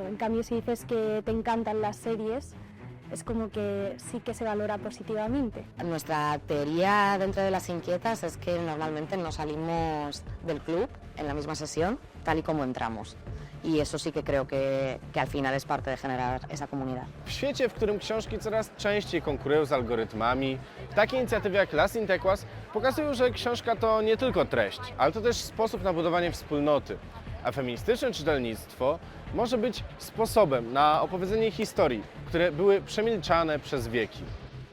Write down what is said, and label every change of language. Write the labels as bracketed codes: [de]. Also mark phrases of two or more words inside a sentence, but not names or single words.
[es] En cambio, si dices que te encantan las series, es como que sí que se valora positivamente. Nuestra teoría dentro de las inquietas es que normalmente no salimos del club en la misma sesión tal y como entramos. I eso sí que creo que al final es parte de generar esa comunidad. [pl] W świecie, w którym książki coraz częściej konkurują z algorytmami, takie inicjatywy jak Las Intequas pokazują, że książka to nie tylko treść, ale to też sposób na budowanie wspólnoty. A feministyczne czytelnictwo może być sposobem na opowiedzenie historii, które były przemilczane przez wieki.